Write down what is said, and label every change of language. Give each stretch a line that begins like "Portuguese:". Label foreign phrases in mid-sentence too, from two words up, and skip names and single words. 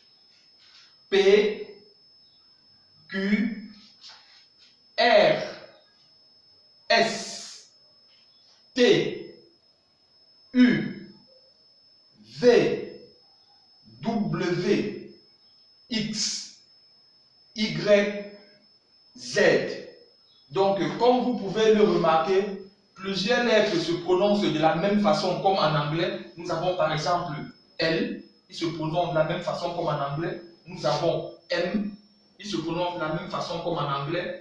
French: P, Q, R, S, T, U, V, W, X, Y, Z. Comme vous pouvez le remarquer, plusieurs lettres se prononcent de la même façon comme en anglais. Nous avons par exemple L, il se prononce de la même façon comme en anglais. Nous avons M, il se prononce de la même façon comme en anglais.